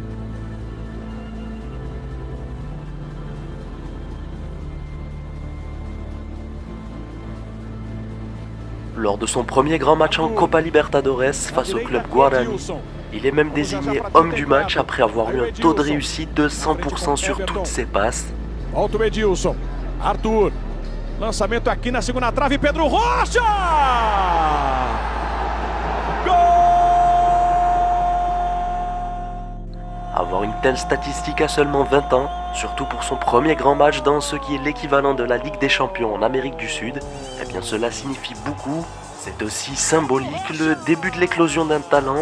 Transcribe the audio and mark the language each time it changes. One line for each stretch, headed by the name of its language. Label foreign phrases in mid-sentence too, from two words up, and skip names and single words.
French: Lors de son premier grand match en Copa Libertadores face au club Guarani, il est même désigné homme du match après avoir eu un taux de réussite de 100% sur toutes ses passes.
Portuguese: Volta o Edilson. Arthur. Lançamento aqui na segunda trave. Pedro Rocha! Gol!
French: Avoir une telle statistique à seulement 20 ans, surtout pour son premier grand match dans ce qui est l'équivalent de la Ligue des Champions en Amérique du Sud, eh bien cela signifie beaucoup. C'est aussi symbolique, le début de l'éclosion d'un talent.